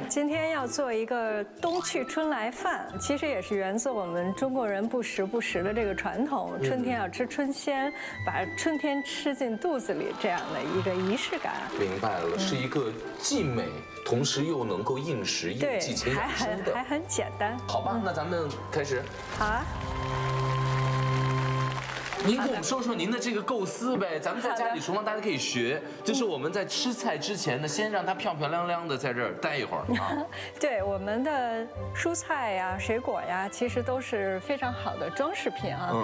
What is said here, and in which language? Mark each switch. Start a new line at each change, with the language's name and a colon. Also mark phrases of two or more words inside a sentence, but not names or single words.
Chinese: 今天要做一個冬去春來飯，其實也是源自我們中國人不時不食的這個傳統。春天要吃春鮮，把春天吃進肚子裡這樣的一個儀式感。明白了，是一個既美。同時又能夠應時應季且養生的，還很簡單。好吧，那咱們開始。好啊。您跟我們說說您的這個構思唄，咱們在家裡廚房大家可以學，就是我們在吃菜之前呢，先讓它漂漂亮亮的在這兒待一會兒啊。對，我們的蔬菜呀、水果呀，其實都是非常好的裝飾品啊。